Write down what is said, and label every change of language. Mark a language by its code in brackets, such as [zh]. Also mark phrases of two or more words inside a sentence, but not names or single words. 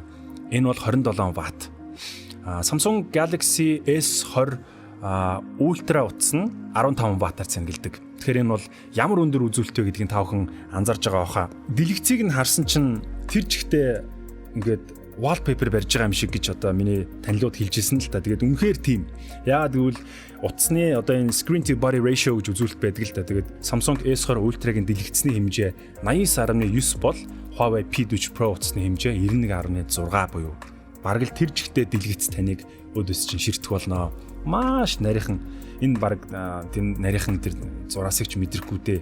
[mn] Энэ бол 27 ватт. Samsung Galaxy S20 Ultra утас нь 15 ваттаар цэнгэлдэг. Тэгэхээр энэ бол ямар өндөр үзүүлэлттэй гэдгийг та бүхэн анзаарж байгаа баха. Дэлгэцийг нь харсан чинь тэр жигтэй ингээд wallpaper барьж байгаа юм шиг гэж одоо миний танилуд хэлжсэн л та. Тэгээд үнэхээр тийм. Яагаад гэвэл утасны одоо энэ [en] screen to body ratio [mn] гэж үзүүлэлт байдаг л та. Тэгээд Samsung S20 Ultra-гийн дэлгэцний хэмжээ 89.9 бол Huawei P40 Pro утасны хэмжээ 91.6 буюу бараг л тэр жигтэй дэлгэц таныг өдөөс чинь ширтэх болно. Маш нарийнхан энэ бараг тийм нарийнхан тэр зураасыг ч мэдрэхгүй дээ.